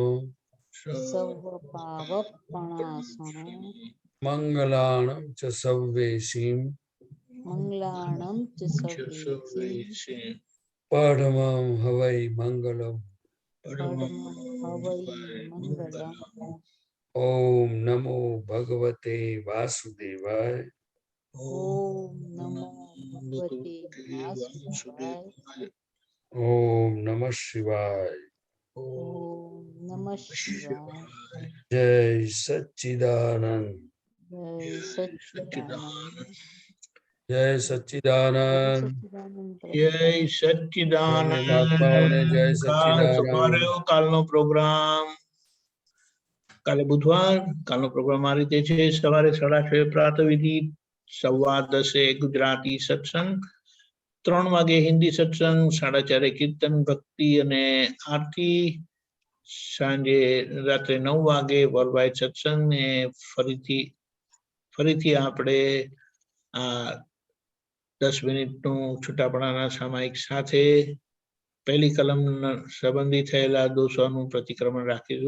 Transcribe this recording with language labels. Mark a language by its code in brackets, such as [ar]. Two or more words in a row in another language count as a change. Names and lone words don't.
[pka] સર્વ પાવપણાસણો. મંગલાણં ચ સવ્વેશીમ. મંગલાણં ચ સર્વેશી. પરમં હવૈ મંગલમ. પરમં હવૈ મંગલમ. [sa] ओम नमो भगवते वासुदेवाय। ओम नमो भगवते वासुदेवाय। ओम नमः शिवाय। ओम नमः शिवाय। [hi] जय सच्चिदानंद। जय सच्चिदानंद। जय सच्चिदानंद। [gu] જય સચ્ચિદાનંદ. મહાત્માઓને જય ખાસ ઉભા સચ્ચિદાનંદ. રહ્યો. કાલનો પ્રોગ્રામ કાલે બુધવાર. કાલનો પ્રોગ્રામ આ રીતે છે: સવારે 6:30 પ્રાતઃવિધિ, 10:15 ગુજરાતી સત્સંગ, 3 વાગે હિન્દી સત્સંગ, 4:30 કીર્તન, ભક્તિ અને આરતી, સાંજે રાત્રે 9 વાગે વર્લ્ડ વાઇડ સત્સંગ ને ફરીથી આપણે આ 10 મિનિટનું છૂટાપડાના સામાયિક સાથે પહેલી કલમ સંબંધી થયેલા દોષોનું પ્રતિક્રમણ રાખીશું.